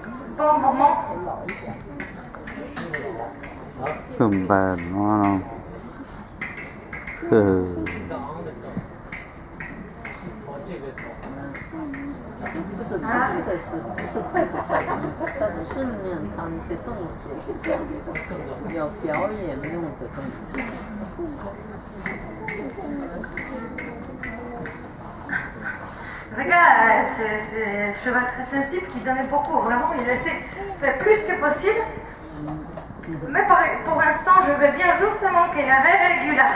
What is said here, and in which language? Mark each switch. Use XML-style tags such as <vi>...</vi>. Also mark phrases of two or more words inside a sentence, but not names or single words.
<fr>bon moment. Super, no.</fr> <zh>不是，他现在不是快不快的，他是训练他那些动作，要表演用的动作。</zh> <fr>Regarde, c'est un cheval très sensible qui donnait beaucoup. Vraiment, il essaie de faire plus que possible. Mais pour l'instant, je veux bien justement qu'il régule là.</fr>